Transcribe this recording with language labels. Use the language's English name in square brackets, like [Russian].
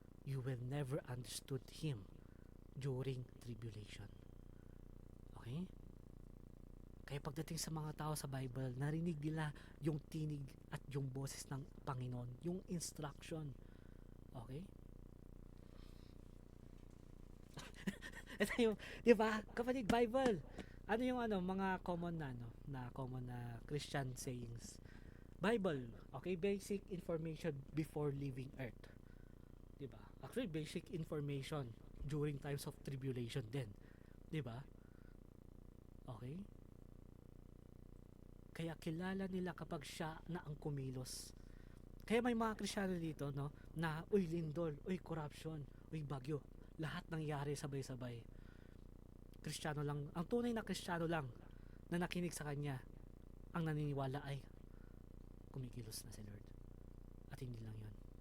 [English] you will never understood Him during tribulation. Okay? [Filipino] Kaya pagdating sa mga tao sa Bible, narinig nila yung tinig at yung boses ng Panginoon, yung instruction. Okay? Ito yung, di ba? Kapatid, Bible. Ano yung mga common na Christian sayings? Bible, okay? [English] Basic information before leaving earth. [Filipino] Di ba? [English] Actually, basic information during times of tribulation din. [Filipino] Di ba? Okay? Kaya kilala nila kapag siya na ang kumilos. Kaya may mga Kristiyano dito, no, na uy lindol, uy corruption, uy bagyo. Lahat nangyari sabay-sabay. Kristiyano lang, ang tunay na Kristiyano lang na nakinig sa kanya, ang naniniwala ay kumikilos na si Lord. At hindi lang 'yon.